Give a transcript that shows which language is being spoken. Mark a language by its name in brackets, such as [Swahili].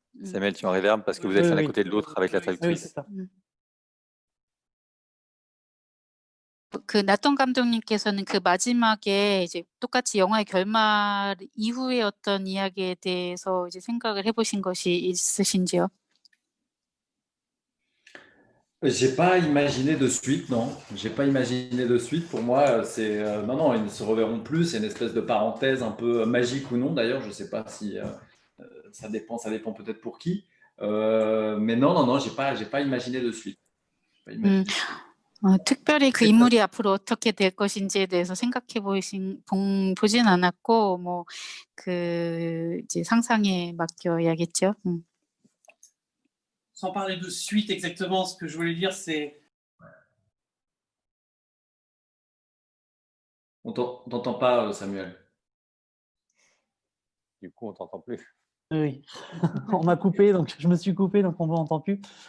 [French] Samuel, tu es en réverb parce que vous êtes l'un à côté de l'autre avec la Oui, traductrice. c'est ça. [Korean] 그 나턴 감독님께서는 그 마지막에 이제 똑같이 영화의 결말 이후의 어떤 이야기에 대해서 이제 생각을 해보신 것이 있으신지요? [French] J'ai pas imaginé de suite, non. J'ai pas imaginé de suite. Pour moi, c'est non, ils ne se reverront plus. C'est une espèce de parenthèse un peu magique ou non. D'ailleurs, je sais pas si ça dépend peut-être pour qui. Mais non, j'ai pas imaginé de suite. Pas imaginé. [Korean] 특별히 그 인물이 앞으로 어떻게 될 것인지에 대해서 생각해 보진 않았고 뭐 그 이제 상상에 맡겨야겠죠. [French] Sans parler de suite exactement, ce que je voulais dire, c'est... On t'entend pas, Samuel. Du coup, on t'entend plus. Oui, on m'a coupé, donc je me suis coupé, donc on ne m'entend plus.